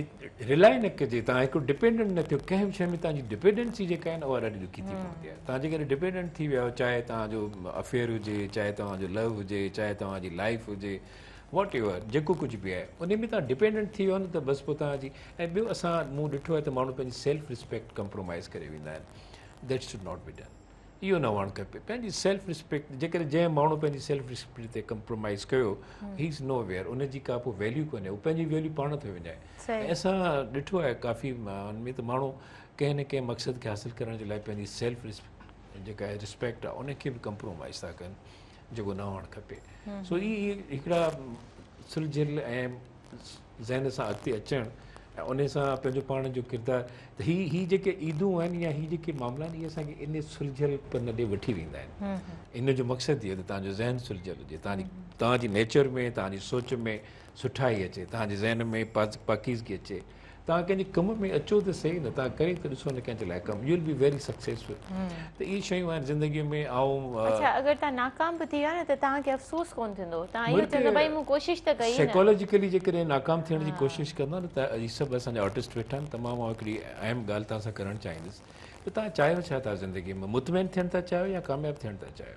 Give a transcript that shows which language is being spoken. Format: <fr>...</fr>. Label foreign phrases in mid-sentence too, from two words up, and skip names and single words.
<sd>रिलाए न कजे तव्हां हिकिड़ो डिपेंडेंट न थियो कंहिं बि शइ में तव्हांजी डिपेंडेंसी जेका आहे न उहा ॾाढी ॾुखी थी पवंदी आहे तव्हां जेकॾहिं डिपेंडेंट थी विया चाहे तव्हांजो अफेयर हुजे चाहे तव्हांजो लव हुजे चाहे तव्हांजी लाइफ हुजे</sd> <en>what ever</en> <sd>जेको कुझु बि आहे उन में तव्हां डिपेंडेंट थी वियो न त बसि पोइ तव्हांजी ऐं ॿियो असां मूं ॾिठो आहे त माण्हू पंहिंजी</sd> <en>self respect</en> <sd>कंप्रोमाइज़ करे वेंदा आहिनि</sd> <en>that should not be done</en> <sd>इहो न हुअणु खपे। पंहिंजी</sd> <en>self respect</en> <sd>जेकॾहिं जंहिं माण्हू पंहिंजी</sd> <en>self respect</en> <sd>ते कंप्रोमाइज़ कयो</sd> <en>he is no where,</en> <sd>उनजी का पोइ वैल्यू कोन्हे, उहो पंहिंजी वैल्यू पाण थो विञाए। ऐं असां ॾिठो आहे काफ़ी हुनमें त माण्हू कंहिं न कंहिं मक़सद खे हासिलु करण जे लाइ पंहिंजी सेल्फ जेका आहे रिस्पेक्ट आहे उनखे बि कंप्रोमाइज़ था कनि, जेको न हुअणु खपे। सो इहे हिकिड़ा सुलझियल ऐं ज़हन सां अॻिते अचणु ऐं उन सां पंहिंजो पाण जो किरदारु त ही जेके ईदूं आहिनि या ही जेके मामला आहिनि इहे असांखे इन सुलझियलपन ॾे वठी वेंदा आहिनि। इन जो मक़सदु इहो त तव्हांजो ज़हन सुलझियल हुजे, तव्हांजी नेचर में तव्हांजी सोच में सुठाई अचे, तव्हांजे ज़हन में पाकीज़गी अचे, तव्हां कंहिंजे कम में अचो त सही न, तव्हां करे त ॾिसो न कंहिंजे लाइ कमु,</sd> <en>you will be very successful.</en> <sd>त इहे शयूं आहिनि ज़िंदगीअ में। अच्छा, अगरि तव्हां नाकाम बि थी विया न त तव्हांखे अफ़सोस कोन थींदो, तव्हां इहो चवंदो भई मूं कोशिशि त कई। साइकोलॉजिकली जेकॾहिं नाकाम थियण जी कोशिशि कंदा न त इहे सभु असांजा आर्टिस्ट वेठा आहिनि। तमामु हिकिड़ी अहम ॻाल्हि तव्हां सां करणु चाहींदुसि त तव्हां चाहियो छा था ज़िंदगीअ में, मुतमइन थियणु था चाहियो या कामयाबु थियणु था चाहियो?</sd>